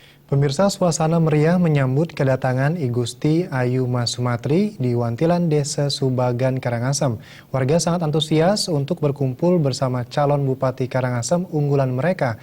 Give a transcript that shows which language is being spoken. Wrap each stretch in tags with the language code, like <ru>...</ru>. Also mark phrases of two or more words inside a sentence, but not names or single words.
<id>Pemirsa, suasana meriah menyambut kedatangan I Gusti Ayu Mas Sumatri di Wantilan Desa Subagan, Karangasem. Warga sangat antusias untuk berkumpul bersama calon Bupati Karangasem unggulan mereka.</id>